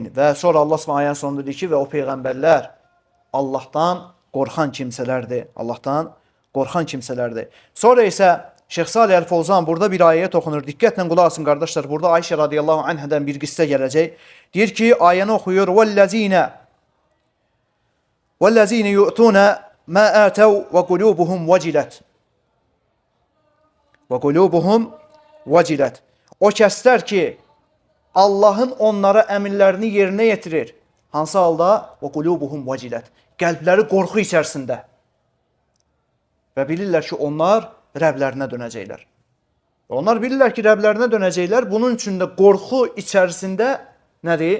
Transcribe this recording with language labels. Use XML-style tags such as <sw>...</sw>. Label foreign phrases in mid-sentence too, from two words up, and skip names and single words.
<az>Və sonra Allah Subhanahu ayənin sonunda deyir ki, və o peyğəmbərlər Allahdan qorxan kimsələrdir. Allahdan qorxan kimsələrdir. Sonra isə Şeyx Salih Əl-Fovzan burada bir ayəyə toxunur. Diqqətlə qulaq asın qardaşlar. Burada Ayşə radiyallahu anhadan bir qissə gələcək. Deyir ki, ayəni oxuyur.</az> <ar>وَالَّذ۪ينَ يُؤْتُونَ مَا آتَوْا وَقُلُوبُهُمْ وَجِلَتْ وَقُلُوبُهُمْ وَجِلَتْ.</ar> <az>O kəslər ki, Allahın onlara əmirlərini yerinə yetirir Hansı halda?</az> <ar>وقلوبهم وجلة.</ar> <az>Qəlbləri qorxu içərisində. Və bilirlər ki, onlar Rəblərinə dönəcəklər. Onlar bilirlər ki, Rəblərinə dönəcəklər. Bunun üçün də qorxu içərisində nədir?</az>